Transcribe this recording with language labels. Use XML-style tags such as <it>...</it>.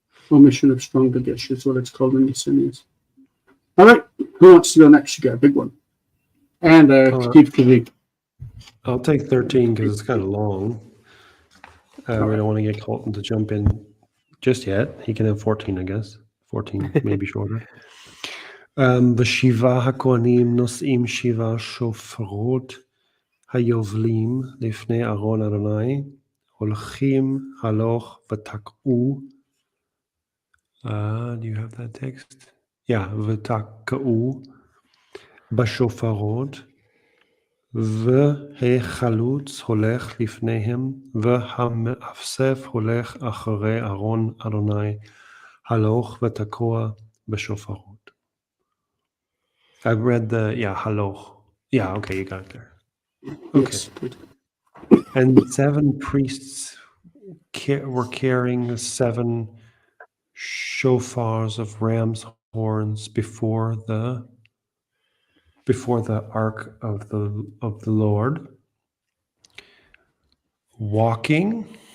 <en>Omission of strong dagesh is what it's called in the Yesenians. All right, who wants to go next? You got a big one. And 𝗥𝗘𝗦𝗪𝗏. I'll take 13 because it's kind of long. We don't want to get Colton to jump in just yet. He can have 14, I guess. 14, maybe shorter.</en> <he>ושבעה הכהנים נושאים 7 שופרות היובלים לפני ארון אדוני, הולכים הלוך ותקעו.</he> <en>Do you have that text? Yeah,</en> <he>ותקעו בשופרות, והחלוץ הולך לפניהם, והמאסף הולך אחרי ארון אדוני, הלוך ותקוע בשופרות.</he> <en>I've read haloch. Yeah, okay, you got it there. Okay. Yes. And 7 priests were carrying 7 shofars of ram's horns before the ark of the Lord, walking.</en>